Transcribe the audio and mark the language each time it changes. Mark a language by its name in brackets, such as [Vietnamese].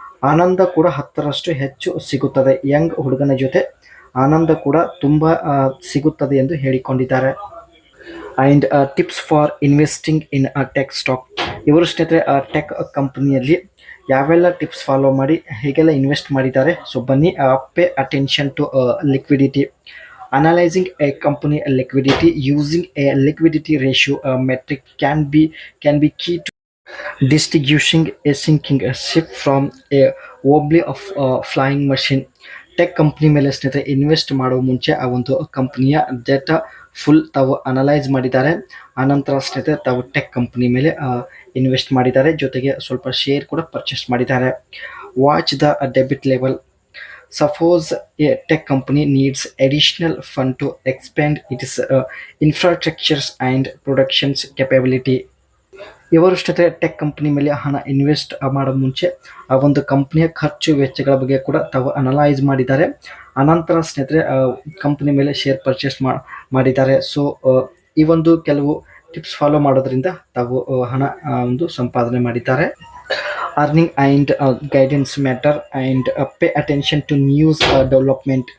[Kannada] ಆನಂದ ಕೂಡ 10ರಷ್ಟು ಹೆಚ್ಚು ಸಿಗುತ್ತದೆ. ಯಂಗ್ ಹುಡುಗನ ಜೊತೆ ಆನಂದ ಕೂಡ ತುಂಬ ಸಿಗುತ್ತದೆ ಎಂದು ಹೇಳಿಕೊಂಡಿದ್ದಾರೆ. [English] And tips for investing in tech stock. [Kannada] ಇವರು ಸ್ನೇಹಿತರೆ ಟೆಕ್ ಕಂಪನಿಯಲ್ಲಿ ಯಾವೆಲ್ಲ ಟಿಪ್ಸ್ ಫಾಲೋ ಮಾಡಿ ಹೇಗೆಲ್ಲ ಇನ್ವೆಸ್ಟ್ ಮಾಡಿದ್ದಾರೆ. [English] so [Kannada] ಬನ್ನಿ, [English] Pay attention to liquidity. Analyzing a company liquidity using a liquidity ratio metric can be key to distinguishing a sinking ship from a wobbly of flying machine. [Kannada] Tech company ಮೇಲೆ ಸ್ನೇಹಿತರೆ invest ಮಾಡುವ ಮುಂಚೆ ಆ ಒಂದು ಕಂಪ್ನಿಯ data full ತಾವು analyse ಮಾಡಿದ್ದಾರೆ. ಆನಂತರ ಸ್ನೇಹಿತರೆ ತಾವು ಟೆಕ್ ಕಂಪ್ನಿ ಮೇಲೆ ಇನ್ವೆಸ್ಟ್ ಮಾಡಿದ್ದಾರೆ, ಜೊತೆಗೆ ಸ್ವಲ್ಪ ಶೇರ್ ಕೂಡ ಪರ್ಚೇಸ್ ಮಾಡಿದ್ದಾರೆ. [English] Watch the debit level. Suppose a tech company needs additional fund to expand its infrastructures and productions capability. [Kannada] ಇವರು ಸ್ನೇಹಿತರೆ ಟೆಕ್ ಕಂಪನಿ ಮೇಲೆ ಹಣ ಇನ್ವೆಸ್ಟ್ ಮಾಡೋ ಮುಂಚೆ ಆ ಒಂದು ಕಂಪ್ನಿಯ ಖರ್ಚು ವೆಚ್ಚಗಳ ಬಗ್ಗೆ ಕೂಡ ತಾವು ಅನಲೈಸ್ ಮಾಡಿದ್ದಾರೆ. ಅನಂತರ ಸ್ನೇಹಿತರೆ ಕಂಪ್ನಿ ಮೇಲೆ ಶೇರ್ ಪರ್ಚೇಸ್ ಮಾಡಿದ್ದಾರೆ. ಸೊ ಈ ಒಂದು ಕೆಲವು ಟಿಪ್ಸ್ ಫಾಲೋ ಮಾಡೋದ್ರಿಂದ ತಾವು ಹಣ ಒಂದು ಸಂಪಾದನೆ ಮಾಡಿದ್ದಾರೆ. [English] Earning and guidance matter, and pay attention to news development.